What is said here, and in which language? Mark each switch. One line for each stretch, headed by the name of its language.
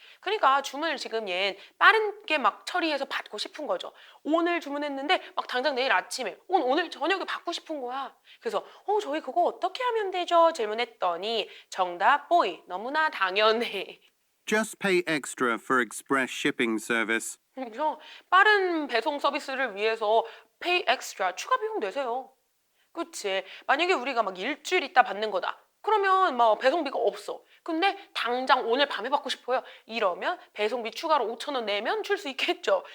Korean: 그러니까 주문을 지금 얘 빠르게 막 처리해서 받고 싶은 거죠. 오늘 주문했는데 막 당장 내일 아침에 오늘 저녁에 받고 싶은 거야. 그래서 저희 그거 어떻게 하면 되죠? 질문했더니 정답 보이. 너무나 당연해.
English: Just pay extra for express shipping service.
Korean: 그래서 빠른 배송 서비스를 위해서
English: pay extra
Korean: 추가 비용 내세요. 그치? 만약에 우리가 막 일주일 있다 받는 거다. 그러면 막 배송비가 없어. 근데 당장 오늘 밤에 받고 싶어요. 이러면 배송비 추가로 5,000원 내면 줄 수 있겠죠.